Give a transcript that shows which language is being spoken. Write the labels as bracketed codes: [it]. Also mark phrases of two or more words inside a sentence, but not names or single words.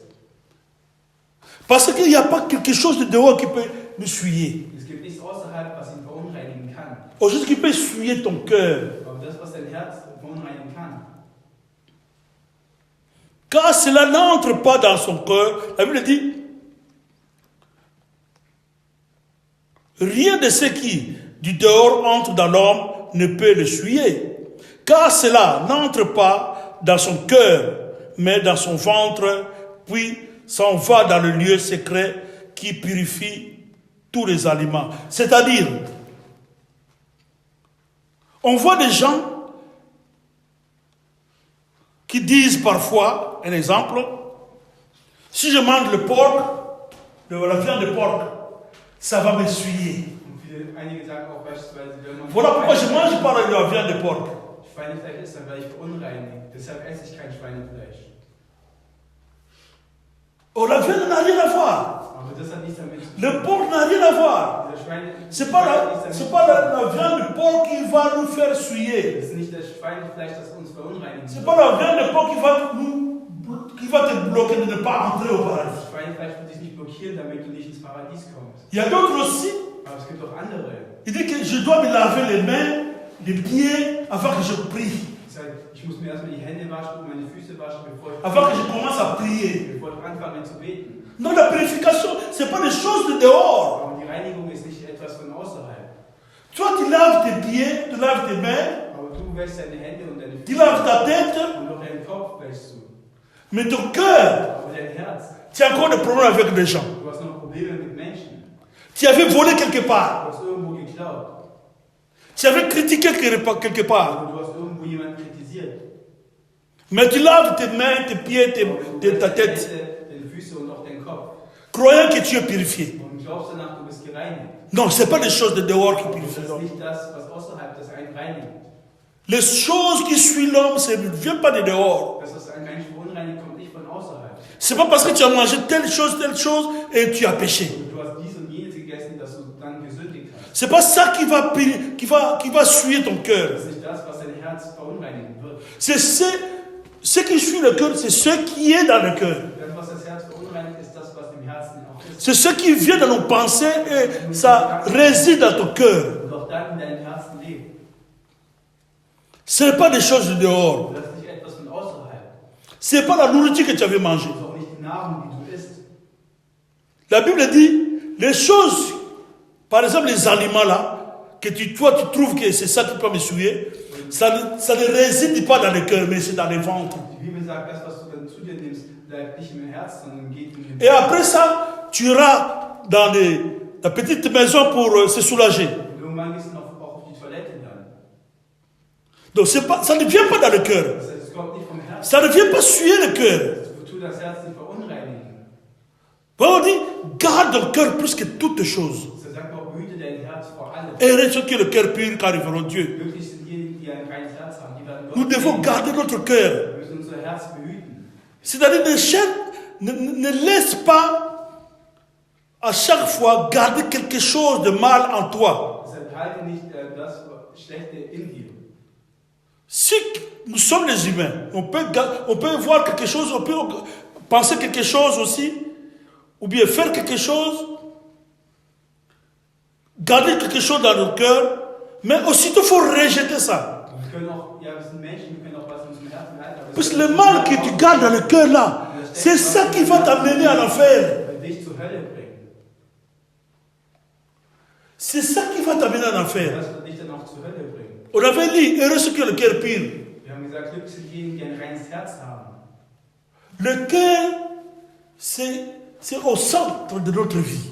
[fr] Parce qu'il n'y a pas quelque chose de dehors qui peut nous souiller. [de] Es gibt nichts außerhalb, was ihn verunreinigen kann. [fr] Autre chose qui peut souiller ton cœur. [de] Aber das, was dein Herz verunreinigen kann. [fr] Car cela n'entre pas dans son cœur. La Bible dit, rien de ce qui, du dehors, entre dans l'homme ne peut le souiller. Car cela n'entre pas dans son cœur, mais dans son ventre, puis s'en va dans le lieu secret qui purifie tous les aliments. C'est-à-dire, on voit des gens qui disent parfois, un exemple, si je mange le porc, la viande de porc, ça va m'essuyer. [de] Und einige sagen auch beispielsweise, wenn man [fr] Voilà pourquoi je ne mange pas la viande de porc. [de] Schweinefleisch isst, dann werde ich verunreinigt. Deshalb esse ich kein Schweinefleisch. [fr] Oh, la viande n'a rien à voir. [de] Aber das hat nichts damit zu tun. [fr] Le porc n'a rien à voir. [de] Dieser Schweine, [fr] C'est pas la viande de porc qui va nous faire souiller. [de] das ist nicht das Schweinefleisch, das uns verunreinigt. [fr] C'est pas la viande de porc qui va te bloquer de ne pas entrer au paradis. [de] Das Schweinefleisch wird dich nicht blockieren, damit du nicht ins Paradies kommst. [fr] Il y a d'autres aussi. [de] Aber es gibt auch andere. [fr] Il dit que je dois me laver les mains, les pieds, avant que je prie. [de] Das heißt, ich muss mir erstmal die Hände waschen und meine Füße waschen, bevor [fr] Avant que je commence à prier. [de] ich anfange zu beten. [fr] Non, la purification, ce n'est pas des choses de dehors. [de] Aber die Reinigung ist nicht etwas von außerhalb. [fr] Toi, tu laves tes pieds, tu laves tes mains, [de] Aber du wäschst deine Hände und deine [fr] tu [de] Füße [fr] laves ta tête, [de] und auch deinen Kopf wäschst du. [fr] mais ton cœur, [de] Aber dein Herz, [fr] tu as encore des problèmes avec les gens. [de] du hast noch Probleme mit Menschen. [fr] Tu avais volé quelque part. [de] Du hast irgendwo geklaut. [fr] Tu avais critiqué quelque part. [de] Aber du hast irgendwo jemanden kritisiert. [fr] Mais tu laves tes mains, tes pieds, ta tête, [de] Deine Füße und auch deinen Kopf. [fr] croyant que tu es purifié. [de] Und glaubst danach, du bist gereinigt. [fr] Non, ce n'est pas des choses de dehors qui [de] Das [fr] purifient [de] ist [fr] l'homme. [de] nicht das, was außerhalb das einen reinigt. [fr] Les choses qui suivent l'homme, ça ne vient pas de dehors. [de] Das, was einen Menschen verunreinigt, kommt nicht von außerhalb. [fr] Ce n'est pas parce que tu as mangé telle chose, et tu as péché. [de] Und du hast dies und jenes gegessen, dass du dann gesündigt hast. [fr] Ce n'est pas ça qui va souiller ton cœur. [de] Das ist nicht das, was dein Herz verunreinigen wird. [fr] C'est ce qui suit le cœur, c'est ce qui est dans le cœur. [de] Das, was das Herz verunreinigt, ist das, was im Herzen auch ist. [fr] C'est ce qui vient dans nos pensées et ça réside dans ton cœur. [de] Und auch dann in deinem Herzen lebt. [fr] Ce n'est pas des choses de dehors. [de] Das ist nicht etwas von außerhalb. [fr] Ce n'est pas la nourriture que tu avais mangée. [de] Das ist auch nicht die Nahrung, die du isst. [fr] La Bible dit, les choses, par exemple les aliments là, que toi tu trouves que c'est ça qui peut me souiller, ça ne réside pas dans le cœur, mais c'est dans le ventre. [de] Die Bibel sagt, das, was du dann zu dir nimmst, bleibt nicht im Herzen, sondern geht in den [fr] Et après ça, tu iras dans la petite maison pour se soulager. [de] Und irgendwann gehst du auch auf die Toilette dann. [fr] Donc ça ne vient pas dans le cœur. [de] Das heißt, es kommt nicht vom Herzen. [fr] Ça ne vient pas souiller le cœur. [de] Es tu das Herz nicht verunreinigen. [fr] On dit, garde ton cœur plus que toutes choses. [de] So sagt man, behüte dein Herz vor allem. [fr] Et ceux qui ont le cœur pur, car ils verront Dieu. [de] Glücklich sind diejenigen, die ein reines Herz haben, die werden Gott [fr] Nous devons [de] sehen. [fr] garder notre cœur. [de] Wir müssen unser Herz behüten. [fr] C'est-à-dire, ne laisse pas à chaque fois garder quelque chose de mal en toi. [de] Deshalb halte nicht das Schlechte in dir. [fr] Si nous sommes les humains, on peut voir quelque chose, on peut penser quelque chose aussi, ou bien faire quelque chose, garder quelque chose dans notre cœur, mais aussitôt il faut rejeter ça. [de] Wir können auch, ja, wir sind Menschen, wir können auch was in unserem Herzen halten. Aber [fr] Parce que le mal que tu gardes dans le cœur là, c'est ça qui va t'amener en enfer. [de] dich zur Hölle bringen. [fr] C'est ça qui va t'amener en enfer. [de] Das wird dich dann auch zur Hölle bringen. [fr] On avait dit, heureux ceux qui ont le cœur pur. [de] Wir haben gesagt, glücklich sind diejenigen, die ein reines Herz haben. [fr] Le cœur, c'est au centre de notre vie.